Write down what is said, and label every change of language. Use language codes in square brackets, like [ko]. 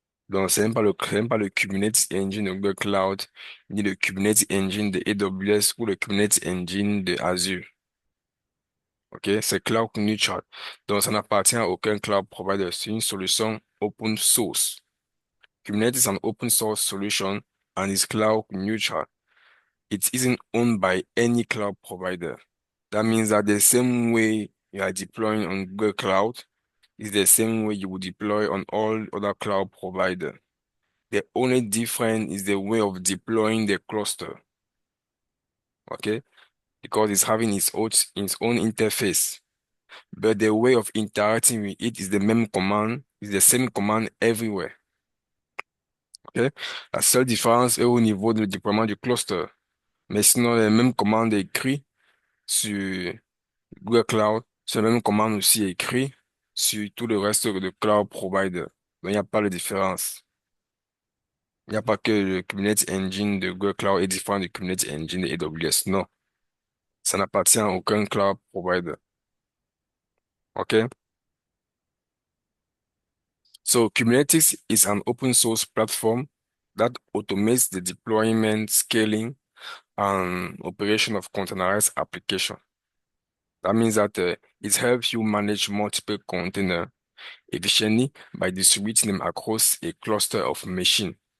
[fr] Donc, c'est même pas le Kubernetes Engine de Google Cloud, ni le Kubernetes Engine de AWS ou le Kubernetes Engine de Azure. OK? C'est cloud neutral. Donc, ça n'appartient à aucun cloud provider. C'est une solution open source. [en] Kubernetes is an open source solution and is cloud neutral. It isn't owned by any cloud provider. That means that the same way you are deploying on Google Cloud is the same way you would deploy on all other cloud provider. The only difference is the way of deploying the cluster. Okay? Because it's having its own interface. But the way of interacting with it is the same command everywhere. Okay? [fr] La seule différence est au niveau du déploiement du cluster. Mais sinon, les mêmes commandes écrites sur Google Cloud, c'est la même commande aussi écrite sur tout le reste de cloud provider. Donc, il n'y a pas de différence. Il n'y a pas que le Kubernetes Engine de Google Cloud est différent du Kubernetes Engine de AWS. Non, ça n'appartient à aucun cloud provider. OK? [en] So Kubernetes is an open source platform that automates the deployment, scaling, and operation of containerized application. That means that it helps you manage multiple containers efficiently by distributing them across a cluster of machines.